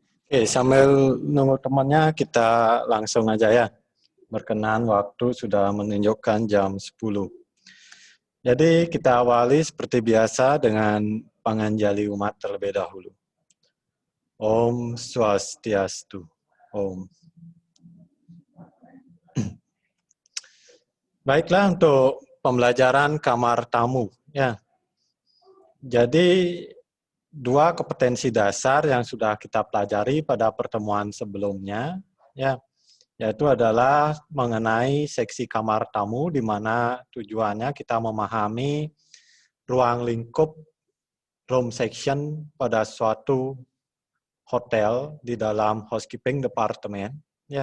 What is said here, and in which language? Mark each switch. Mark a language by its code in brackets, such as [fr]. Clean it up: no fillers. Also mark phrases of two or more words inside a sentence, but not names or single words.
[id] Oke, sambil nunggu temannya kita langsung aja ya. Berkenan waktu sudah menunjukkan jam 10. Jadi kita awali seperti biasa dengan panganjali umat terlebih dahulu. [ban] Om Swastiastu. Om. [id] Baiklah untuk pembelajaran kamar tamu ya. Jadi dua kompetensi dasar yang sudah kita pelajari pada pertemuan sebelumnya ya, yaitu adalah mengenai seksi kamar tamu di mana tujuannya kita memahami ruang lingkup [en] room section [id] pada suatu hotel di dalam [en] housekeeping department [id] ya.